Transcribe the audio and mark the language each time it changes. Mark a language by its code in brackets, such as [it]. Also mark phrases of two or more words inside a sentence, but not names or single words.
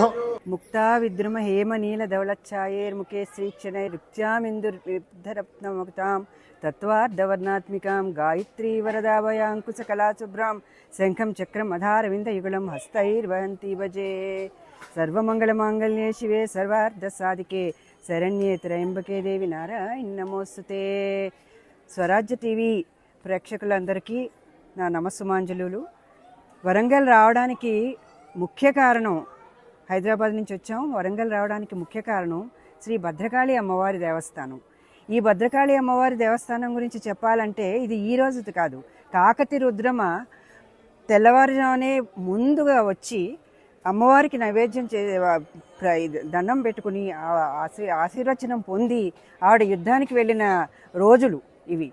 [sa] मुक्ता विद्रुम हेम नील धवलच्छायैर्मुखे श्रीक्षणैरुक्त्यामिन्दुर्विद्धरत्नमुक्तां तत्त्वार्धवर्णात्मिकां गायत्री वरदाभयाङ्कुशकलाशुभ्रां शङ्खं चक्रम् अधारविन्दयुगलं हस्तैर्वहन्ती भजे सर्वमङ्गलमाङ्गल्ये शिवे सर्वार्धसाधिके शरण्ये त्र्यम्बके देवी नारायणी नमोस्तुते। [te] స్వరాజ్య టీవీ ప్రేక్షకులందరికీ నా నమస్సుమాంజలులు. వరంగల్ రావడానికి ముఖ్య కారణం, హైదరాబాద్ నుంచి వచ్చాం. వరంగల్ రావడానికి ముఖ్య కారణం శ్రీ భద్రకాళి అమ్మవారి దేవస్థానం. ఈ భద్రకాళి అమ్మవారి దేవస్థానం గురించి చెప్పాలంటే ఇది ఈ రోజు కాదు, కాకతి రుద్రమ తెల్లవారుజామునే ముందుగా వచ్చి అమ్మవారికి నైవేద్యం దండం పెట్టుకుని ఆశీర్వచనం పొంది ఆవిడ యుద్ధానికి వెళ్ళిన రోజులు ఇవి.